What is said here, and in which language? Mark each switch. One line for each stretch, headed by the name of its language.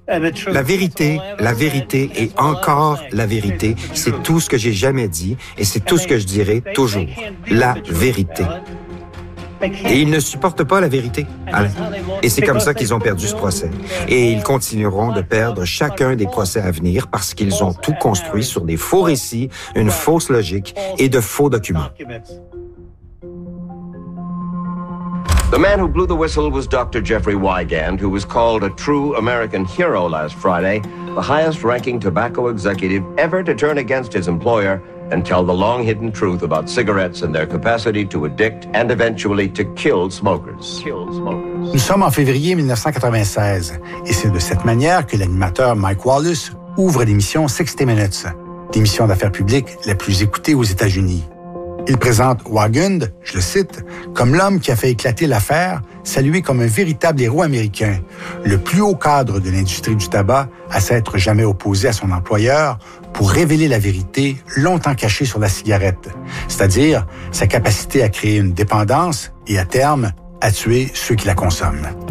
French: La vérité et encore la vérité, c'est tout ce que j'ai jamais dit et c'est tout ce que je dirai toujours. La vérité. Et ils ne supportent pas la vérité, Alain. Et c'est comme ça qu'ils ont perdu ce procès. Et ils continueront de perdre chacun des procès à venir parce qu'ils ont tout construit sur des faux récits, une fausse logique et de faux documents.
English: The man who blew the whistle was Dr. Jeffrey Wigand, who was called a true American hero last Friday, the highest-ranking tobacco executive ever to turn against his employer and tell the long-hidden truth about cigarettes and their capacity to addict and eventually to kill smokers.
French: Nous sommes en février 1996, et c'est de cette manière que l'animateur Mike Wallace ouvre l'émission 60 Minutes, l'émission d'affaires publiques la plus écoutée aux États-Unis. Il présente Waugund, je le cite, comme l'homme qui a fait éclater l'affaire, salué comme un véritable héros américain, le plus haut cadre de l'industrie du tabac à s'être jamais opposé à son employeur pour révéler la vérité longtemps cachée sur la cigarette, c'est-à-dire sa capacité à créer une dépendance et à terme, à tuer ceux qui la consomment.